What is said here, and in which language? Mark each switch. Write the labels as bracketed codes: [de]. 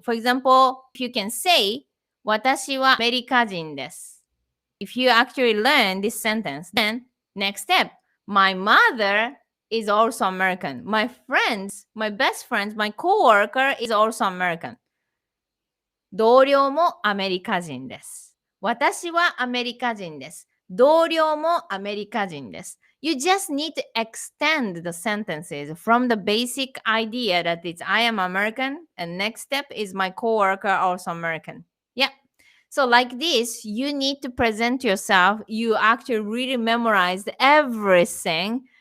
[en] For example, if you can say [ja] 私はアメリカ人です. [en] If you actually learn this sentence, then next step, my mother is also American. My friends, my best friends, my coworker is also American. [ja] 同僚もアメリカ人です。私はアメリカ人です。同僚もアメリカ人です。 [en] You just need to extend the sentences from the basic idea that it's I am American, and next step is my coworker also American. Yeah. So like this, you need to present yourself. You actually really memorized everything.